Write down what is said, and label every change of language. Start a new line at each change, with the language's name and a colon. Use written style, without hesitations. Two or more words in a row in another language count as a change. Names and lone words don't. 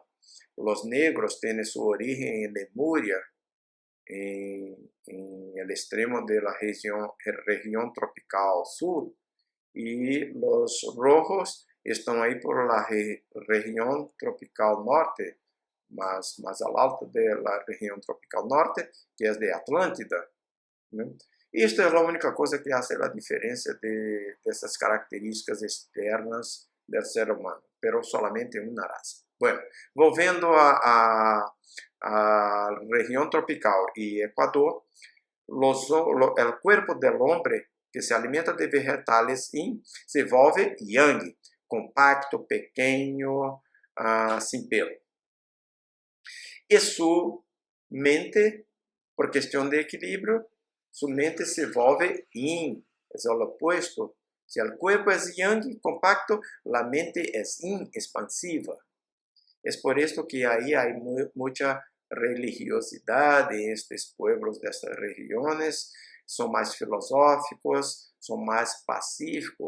Spanish: Los negros tienen su origen en Lemuria, en el extremo de la región tropical sur. Y los rojos están ahí por la región tropical norte, más al alto de la región tropical norte, que es de Atlántida.
Portuguese: Isto é a única coisa que faz a diferença dessas características externas do ser humano,
Spanish: pero solamente
Portuguese: uma raça. Bueno, volvendo a região tropical e Equador, o corpo do homem que se alimenta de vegetales yin se volve yang, compacto, pequeno, sem pelo. E sua mente, por questão de equilíbrio,
Spanish: su mente se volve yin, es el opuesto. Si el cuerpo es yang, compacto, la mente es yin, expansiva. Es por esto que ahí hay mucha religiosidad en estos pueblos de estas regiones, son más filosóficos, son más pacíficos.